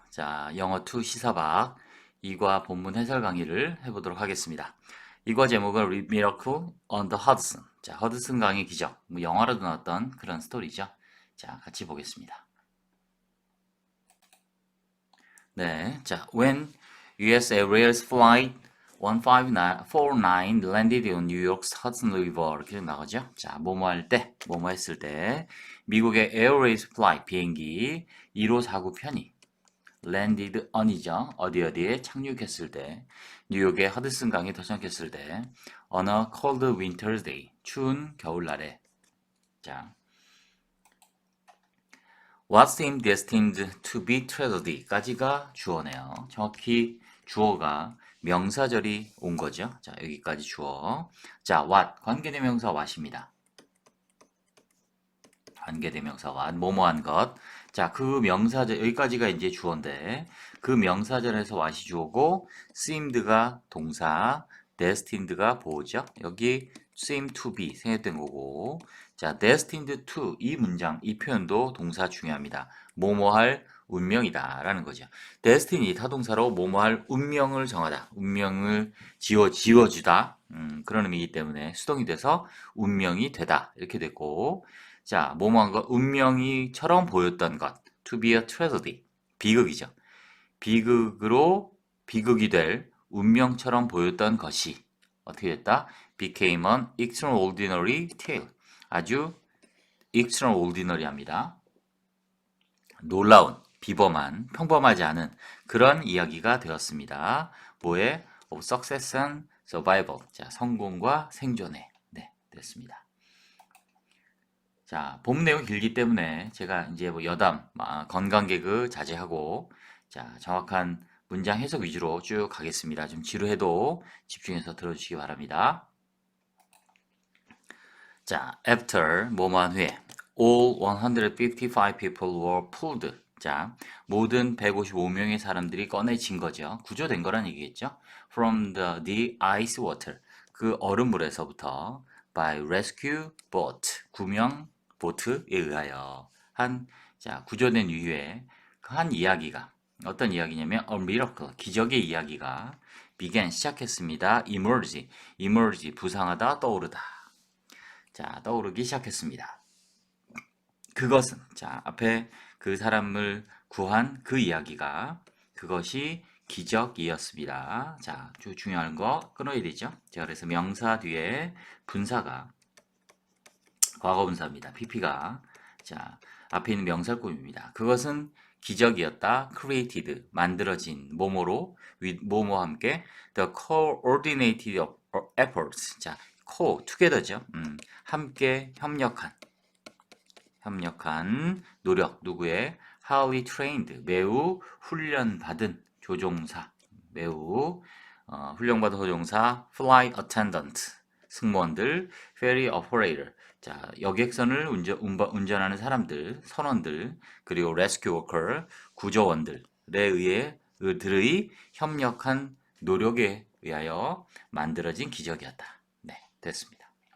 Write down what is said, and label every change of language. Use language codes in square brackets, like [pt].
[ko] 자, 영어 2 시사박 2과 본문 해설 강의를 해보도록 하겠습니다. 이과 제목은 Miracle on the Hudson. 자, 허드슨 강의 기적. 뭐 영화로도 나왔던 그런 스토리죠. 자, 같이 보겠습니다. [en] 네, 자, when US Airways Flight 1549 landed on New York's Hudson River [ko] 이렇게 나가죠. 자, 뭐뭐 할 때, 뭐뭐 했을 때 미국의 Airways Flight 비행기 1549 편이 [en] landed on [ko] 이죠. 어디에 착륙했을 때, 뉴욕의 허드슨 강에 도착했을 때, [en] on a cold winter's day, [ko] 추운 겨울날에. [en] 자, what seemed destined to be tragedy까지가 [ko] 주어네요. 정확히 주어가 명사절이 온 거죠. 자, 여기까지 주어. 자, what 관계대명사 what입니다. 관계대명사 what 뭐뭐한 것. 자, 그 명사절 여기까지가 이제 주어인데 그 명사절에서 what이 주어고 seemed가 동사, destined가 보호죠. 여기 seem to be 생략된 거고. 자, [en] destined to [ko] 이 문장, 이 표현도 동사 중요합니다. 뭐뭐할 운명이다라는 거죠. destiny 타동사로 뭐뭐할 운명을 정하다, 운명을 지어주다 그런 의미이기 때문에 수동이 돼서 운명이 되다 이렇게 됐고. 자, 뭐뭐한 것, 운명이처럼 보였던 것, [en] to be a tragedy, [ko] 비극이죠. 비극이 될 운명처럼 보였던 것이 어떻게 됐다? [en] became an extraordinary tale. [ko] 아주 extraordinary합니다. 놀라운, 비범한, 평범하지 않은 그런 이야기가 되었습니다. 뭐에? [en] of success and survival. [ko] 자, 성공과 생존에. 네, 됐습니다. 자, 본 내용 길기 때문에 제가 이제 뭐 여담, 건강 개그 자제하고, 자, 정확한 문장 해석 위주로 쭉 가겠습니다. 좀 지루해도 집중해서 들어주시기 바랍니다. [en] 자, after, [ko] 뭐뭐한 후에, [en] all 155 people were pulled. [ko] 자, 모든 155명의 사람들이 꺼내진 거죠. 구조된 거란 얘기겠죠. [en] From the ice water. [ko] 그 얼음물에서부터 [en] by rescue boat. [ko] 구명 보트에 의하여 자, 구조된 이후에 그 한 이야기가 어떤 이야기냐면 [en] a miracle. [ko] 기적의 이야기가 began 시작했습니다. emerge 부상하다 떠오르다. 자, 떠오르기 시작했습니다. 그것은, 자, 앞에 그 사람을 구한 그 이야기가, 그것이 기적이었습니다. 자, 중요한 거 끊어야 되죠. 자, 그래서 명사 뒤에 분사가, 과거분사입니다. PP가. 자, 앞에 있는 명사를 꾸밉니다. 그것은 기적이었다. [en] created, [ko] 만들어진, 뭐뭐로, [en] with [ko] 뭐뭐와 함께, [en] the coordinated efforts. [ko] 자, [en] together죠. [ko] 함께 협력한 노력, 누구의? [en] highly trained, [ko] 매우 훈련받은 조종사, 매우 훈련받은 조종사, [en] flight attendant, [ko] 승무원들, [en] ferry operator, [ko] 자, 여객선을 운전하는 사람들, 선원들, 그리고 [en] rescue worker, [ko] 구조원들에 의해 들의 협력한 노력에 의하여 만들어진 기적이었다. 네, 됐습니다.